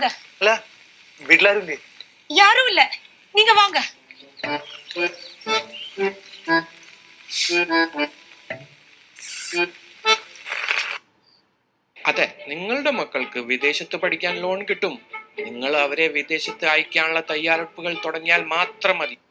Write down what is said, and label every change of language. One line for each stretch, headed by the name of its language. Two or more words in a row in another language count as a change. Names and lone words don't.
Malayalam: അല്ല വീട്ടിലാരും ഇല്ലേ?
Tamil: யாரும் இல்ல, நீங்க வாங்க.
Malayalam: അതെ, നിങ്ങളുടെ മക്കൾക്ക് വിദേശത്ത് പഠിക്കാൻ ലോൺ കിട്ടും. നിങ്ങൾ അവരെ വിദേശത്ത് അയക്കാനുള്ള തയ്യാറെടുപ്പുകൾ തുടങ്ങിയാൽ മാത്രം മതി.